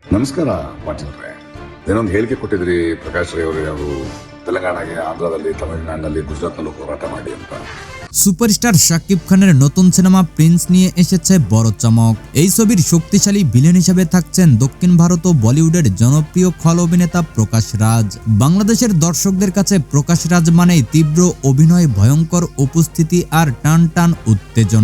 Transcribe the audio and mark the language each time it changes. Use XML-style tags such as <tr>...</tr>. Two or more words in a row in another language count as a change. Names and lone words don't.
<kn>ನಮಸ್ಕಾರ ಪಾಟೀಲ್ರೆ. ಏನೊಂದು ಹೇಳಿಕೆ ಕೊಟ್ಟಿದ್ರಿ ಪ್ರಕಾಶ್ ರೈ ಅವರು, ಅವರು ತೆಲಂಗಾಣಗೆ, ಆಂಧ್ರದಲ್ಲಿ, ತಮಿಳುನಾಡಿನಲ್ಲಿ, ಗುಜರಾತ್ನಲ್ಲೂ ಹೋರಾಟ ಮಾಡಿ ಅಂತ.</kn> <bn>সুপারস্টার শাকিব খানের নতুন সিনেমা প্রিন্স নিয়ে এসেছে বড় চমক। এই ছবির শক্তিশালী ভিলেন হিসেবে থাকছেন দক্ষিণ ভারত ও বলিউডের জনপ্রিয় খল অভিনেতা প্রকাশ রাজ। বাংলাদেশের দর্শকদের কাছে প্রকাশ রাজ মানেই তীব্র অভিনয়, ভয়ঙ্কর উপস্থিতি আর টান টান উত্তেজনা।</bn>